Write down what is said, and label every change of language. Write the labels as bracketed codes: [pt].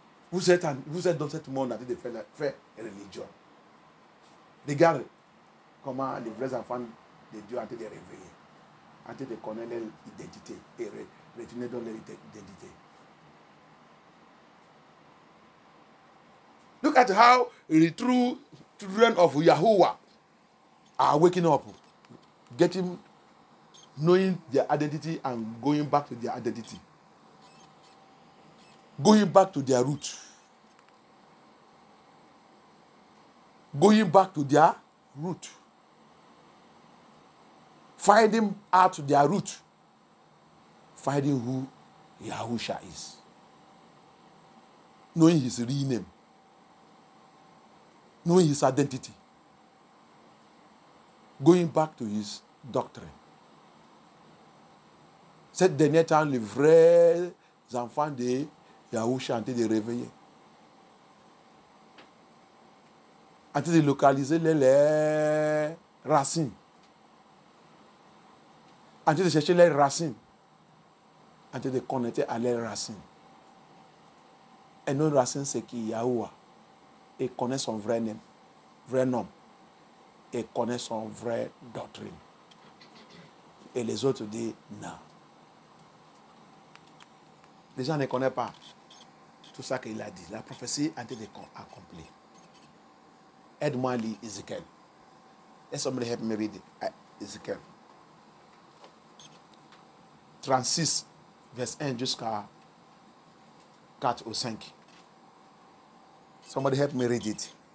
[fr] Vous êtes dans ce monde en train de faire religion. Regarde comment les vrais enfants de Dieu sont en train de réveiller, en train de connaître leur identité et retourner dans leur identité. [en] Look at how the true children of Yahuwah are waking up. getting, knowing their identity and going back to their identity. Going back to their root. Going back to their root. Finding out their root. Finding who Yahusha is. Knowing his real name. Knowing his identity. Going back to his doctrine. [fr] Cette dernière temps, les vrais enfants de Yahusha ont été réveillés. Ont été localiser les racines. Ont été chercher les racines. Ont été connecter à leurs racines. Et nos racines, c'est qui Yahuwah. Et connaît son vrai nom. Et connaît son vrai doctrine. Et les autres disent non. Les gens ne connaissent pas tout ça qu'il a dit. La prophétie a été accomplie. Aide-moi à lire Ézéchiel. [en] Let somebody help me read it. Ézéchiel. [fr] 36, verset 1 jusqu'à 4 ou 5. [en] Somebody help me read it.